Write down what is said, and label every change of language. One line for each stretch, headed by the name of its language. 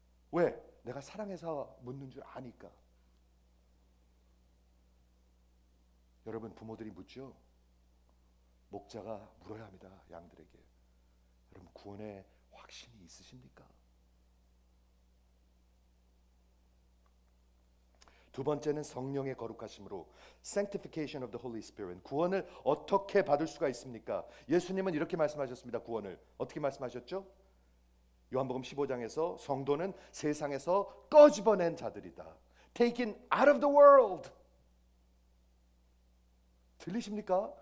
Korean: 왜? 내가 사랑해서 묻는 줄 아니까. 여러분, 부모들이 묻죠. 목자가 물어야 합니다, 양들에게. 여러분, 구원의 확신이 있으십니까? 두 번째는 성령의 거룩하심으로,
English: sanctification of the Holy Spirit.
Korean: 구원을 어떻게 받을 수가 있습니까? 예수님은 이렇게 말씀하셨습니다. 구원을 어떻게 말씀하셨죠? 요한복음 15장에서 성도는 세상에서 꺼집어낸 자들이다.
English: Taken out of the world.
Korean: 들리십니까?